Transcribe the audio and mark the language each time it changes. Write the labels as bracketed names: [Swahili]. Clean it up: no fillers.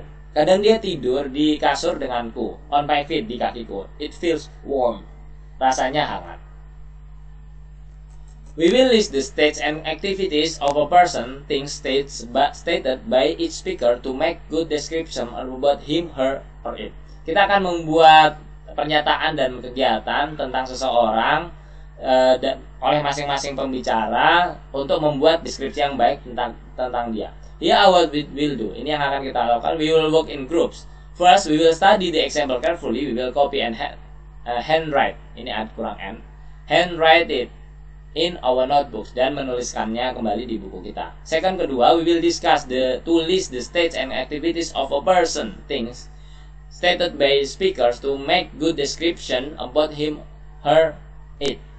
[Indonesian] Kadang dia tidur di kasur denganku. [English] On my feet, [Indonesian] di kakiku. [English] It feels warm. [Indonesian] Rasanya hangat. [English] We will list the states and activities of a person, things stated by each speaker to make good description about him, her, or it. [Indonesian] Kita akan membuat pernyataan dan kegiatan tentang seseorang oleh masing-masing pembicara untuk membuat deskripsi yang baik tentang dia. [English] Here what we will do. [Indonesian] Ini yang akan kita lakukan. [English] We will work in groups. First, we will study the example carefully. We will copy and handwrite. [Indonesian] Ini ada kurang N. [English] Handwrite it in our notebooks, [Indonesian] dan menuliskannya kembali di buku kita. [English] Second, [Indonesian] kedua, [English] we will discuss to list the states and activities of a person, things stated by speakers to make good description about him, her, it.